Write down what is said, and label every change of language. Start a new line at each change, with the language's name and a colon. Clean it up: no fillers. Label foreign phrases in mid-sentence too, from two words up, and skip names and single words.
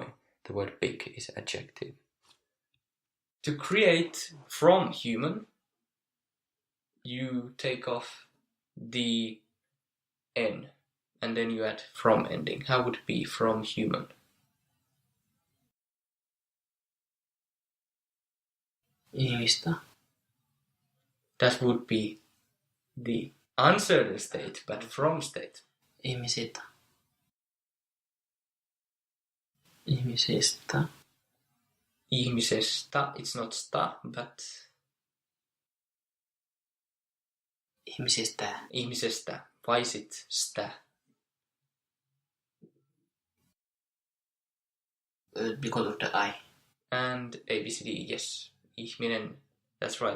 English: The word big is adjective. To create from human, you take off the N and then you add from ending. How would it be from human?
Finnish: Ihmistä.
English: That would be the uncertain state, but from state.
Finnish: Ihmisistä. Ihmisistä. Ihmisestä,
English: it's not sta, but
Finnish: Ihmisistä. ihmisestä.
English: Why is it sta? Because of the I. And ABCD, yes. Ihminen, that's right.